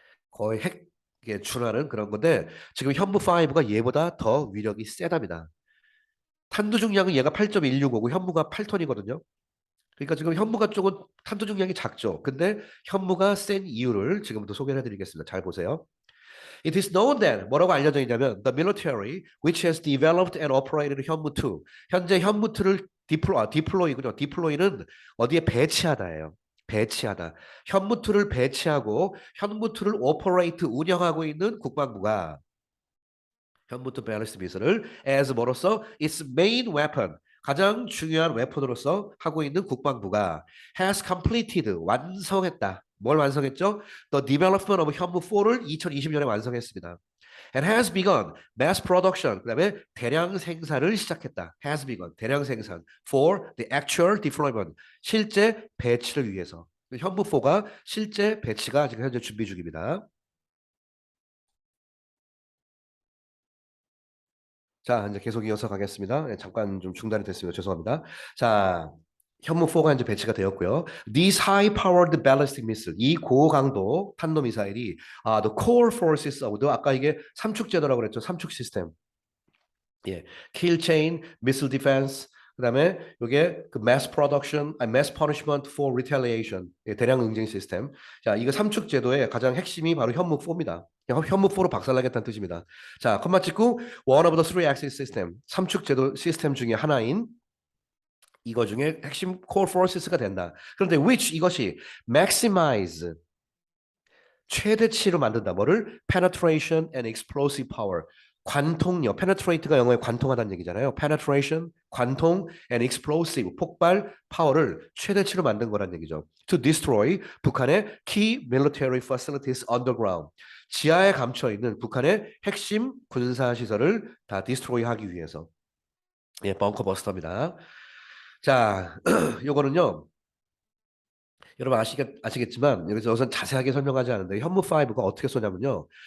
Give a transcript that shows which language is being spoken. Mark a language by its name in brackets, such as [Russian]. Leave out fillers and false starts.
[Korean] 거의 핵에 준하는 그런 건데 지금 현무5가 얘보다 더 위력이 세답니다. 탄두 중량은 얘가 8.165고 현무가 8톤이거든요. 그러니까 지금 현무가 쪽은 탄두 중량이 작죠. 근데 현무가 센 이유를 지금부터 소개해 드리겠습니다. 잘 보세요. [English] It is known that [Korean] 뭐라고 알려져 있냐면 [English] the military which has developed and operated 현무2 [Korean] 현재 현무2를 디플로이군요. 디플로이는 어디에 배치하다예요. 배치하다. 현무2를 배치하고 현무2를 오퍼레이트 운영하고 있는 국방부가 현무투 밸리스틱 미사일을 as 뭐로써 [English] its main weapon [Korean] 가장 중요한 웨폰으로서 하고 있는 국방부가 [English] has completed [Korean] 완성했다. 뭘 완성했죠? [English] The development of [Korean] 현무4를 2020년에 완성했습니다. [English] And has begun mass production. [Korean] 그다음에 대량 생산을 시작했다. [English] Has begun [Korean] 대량 생산 [English] for the actual deployment. [Korean] 실제 배치를 위해서. 현무4가 실제 배치가 지금 현재 준비 중입니다. 자, 이제 계속 이어서 가겠습니다. 네, 잠깐 좀 중단이 됐습니다. 죄송합니다. 자, 현무4가 이제 배치가 되었고요. [English] These high-powered ballistic missile, [Korean] 이 고강도 탄도미사일이 [English] the core forces of the [Korean] 아까 이게 삼축 제도라고 그랬죠. 삼축 시스템. [English] 예, kill chain, missile defense, [Korean] 그다음에 이게 그 [English] mass production, mass punishment for retaliation, 예, [Korean] 대량 응징 시스템. 자, 이거 삼축 제도의 가장 핵심이 바로 현무4입니다. 현무4로 박살나겠다는 뜻입니다. 자, 컴마 찍고 [English] one of the three axis system, [Korean] 삼축 제도 시스템 중에 하나인 이거 중에 핵심 [English] core forces [Korean] 가 된다. 그런데 which 이것이 maximize 최대치로 만든다. 뭐를? [English] penetration and explosive power. [Korean] 관통력, penetrate가 영어에 관통하다는 얘기잖아요. penetration, 관통, and explosive, 폭발, 파워를 최대치로 만든 거란 얘기죠. [English] to destroy [Korean] 북한의 [English] key military facilities underground. [Korean] 지하에 감춰 있는 북한의 핵심 군사 시설을 다 디스트로이하기 위해서. 예, 벙커 버스터입니다. 자, 요거는요. 여러분 아시겠지만 여기서 우선 자세하게 설명하지 않는데 현무5가 어떻게 쏘냐면요.